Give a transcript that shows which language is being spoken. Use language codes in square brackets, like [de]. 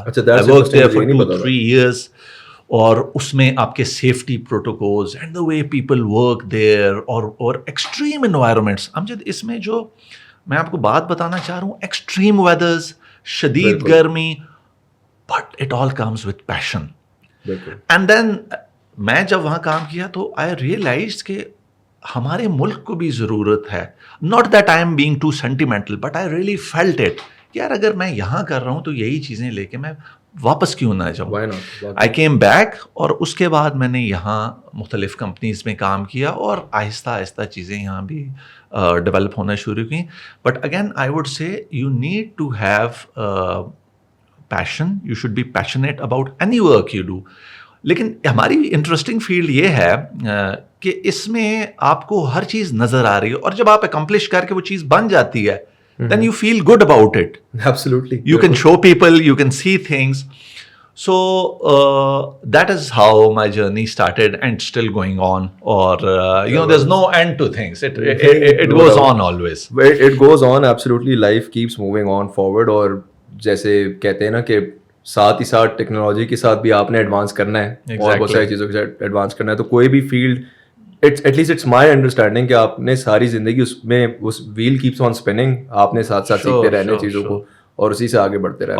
[en] I worked there for 2-3 years. [ur] اور اس میں آپ کے [en] Safety protocols and the way people work there اور extreme environments. [ur] امجد اس میں جو میں آپ کو بات بتانا چاہ رہا ہوں, ایکسٹریم ویدرز, شدید گرمی, [en] But it all comes with passion. [ur] And then میں جب وہاں کام کیا تو [en] I realize [ur] کہ ہمارے ملک کو بھی ضرورت ہے. [en] not that I am being too sentimental, but I really felt it [ur] کہ یار اگر میں یہاں کر رہا ہوں تو یہی چیزیں لے کے میں واپس کیوں نہ جاؤں. [en] I came back, [ur] اور اس کے بعد میں نے یہاں مختلف کمپنیز میں کام کیا اور آہستہ آہستہ چیزیں یہاں بھی ڈیولپ ہونا شروع کی. [en] But again I would say you need to have passion, you should be passionate about any work you do. [ur] لیکن ہماری انٹرسٹنگ فیلڈ یہ ہے کہ اس میں آپ کو ہر چیز نظر آ رہی ہے, اور جب آپ اکمپلش کر کے وہ چیز بن جاتی ہے [en] then you feel good about it. Absolutely. You can show people, you can see things. So that is how my journey started and still going on. Or there's no end to things. It goes on always. It goes on, absolutely. Life keeps moving on forward. [ur] اور جیسے کہتے ہیں نا کہ ساتھ ہی ساتھ technology کے ساتھ بھی آپ نے ایڈوانس کرنا ہے اور بہت ساری چیزوں کے ساتھ ایڈوانس کرنا ہے. تو کوئی بھی field, [en] at least it's my understanding [ur] کہ آپ نے ساری زندگی اس میں [en] اس wheel keeps on spinning, [ur] آپ نے ساتھ ساتھ سیکھتے رہنے چیزوں کو اور اسی سے آگے بڑھتے رہنا.